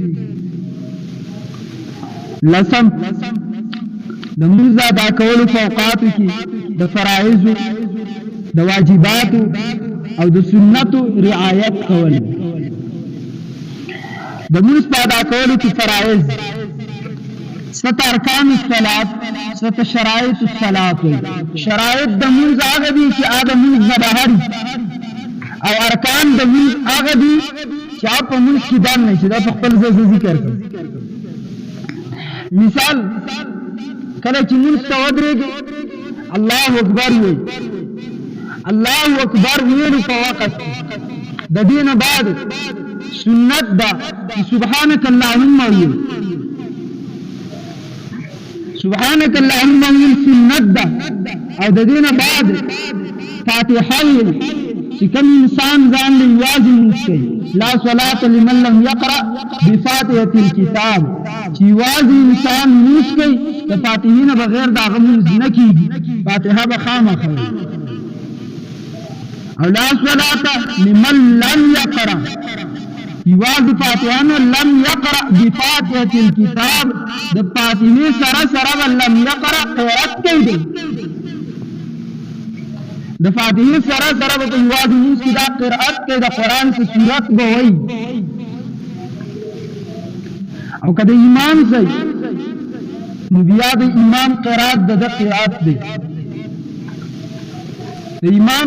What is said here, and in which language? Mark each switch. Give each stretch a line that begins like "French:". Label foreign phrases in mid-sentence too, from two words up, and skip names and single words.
Pashto: لسم د مونځ د ادا کولو په اوقاتو کې د فرایضو د واجباتو او د سنتو رعایت کول د مونځ په ادا کولو کې فرایض
Arabic: ست ارکان الصلاة ست شرائط الصلاة
Pashto: شرائط د مونځ هغه دي چې هغه مونځ نه بهر او ارکان د مونځ هغه دي چې په مونځ کې دان نه شي دا په خپل ځای ذکر کړي مثال کله چې مونځ ته ودرېږي
Arabic: الله اکبر
Pashto: وایي
Arabic: الله اکبر
Pashto: ویلو په وخت د دې نه بعد سنت دا
Arabic: سبحانك اللهم
Pashto: ویل
Arabic: سبحانك اللهم
Pashto: ویل سنت دا او د دې نه بعد فاتحه ویل چې کوم انسان ځان له یوازې مونځ کوي
Arabic: لا صلاة لمن لم يقرأ بفاتحة الكتاب
Pashto: چې یوازې انسان مونځ کوي د فاتحې نه بغیر د هغه مونځ نه کېږي فاتحه به خامخا وي او
Arabic: لا صلاة لمن لم يقرأ
Pashto: یوازې فاتحه نه
Arabic: لم يقرأ بفاتحة الكتاب
Pashto: د فاتحې سره سره
Arabic: لم يقرأ قرأت
Pashto: کوي د فاتحې سره سره به یوازې مونځ کې دا قرأت کوي د قرآن څه سورت به وایي او که د امام صحیح نو بیا د امام قرأت د قرأت دی د امام